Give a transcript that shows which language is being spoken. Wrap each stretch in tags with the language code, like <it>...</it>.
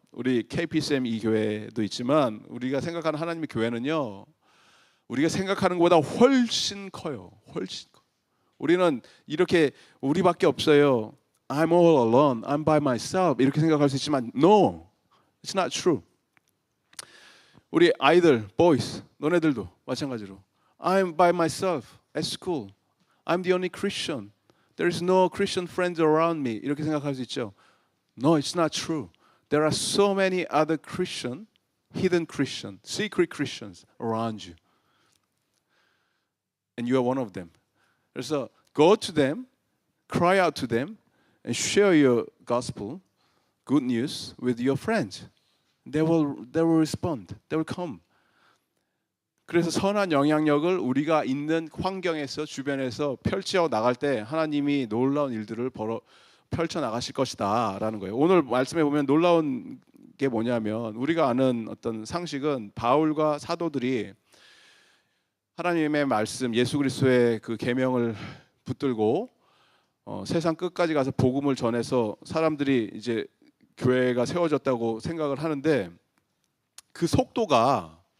<ko>우리 KPCM 이 교회도 있지만 우리가 생각하는 하나님의 교회는요. 우리가 생각하는 것보다 훨씬 커요. 훨씬 커. 우리는 이렇게 우리밖에 없어요.</ko> <en>I'm all alone. I'm by myself.</en> <ko>이렇게 생각할 수 있지만</ko> <en>no, it's not true.</en> <ko>우리 아이들,</ko> <en>boys,</en> <ko>너네들도 마찬가지로</ko> <en>I'm by myself at school. I'm the only Christian. There is no Christian friends around me.</en> <ko>이렇게 생각할 수 있죠.</ko> <en>No, it's not true. There are so many other Christian, hidden Christian, secret Christians around you. And you are one of them.</en> <ko>그래서</ko> <en>go to them, cry out to them, and share your gospel, good news with your friends. They will respond. They will come.</en> <ko>그래서 선한 영향력을 우리가 있는 환경에서 주변에서 펼쳐 나갈 때 하나님이 놀라운 일들을 펼쳐 나가실 것이다라는 거예요. 오늘 말씀해 보면 놀라운 게 뭐냐면 우리가 아는 어떤 상식은 바울과 사도들이 하나님의 말씀, 예수 그리스도의 그 계명을 붙들고 세상 끝까지 가서 복음을 전해서 사람들이 이제 교회가 세워졌다고 생각을 하는데 그 속도가</ko>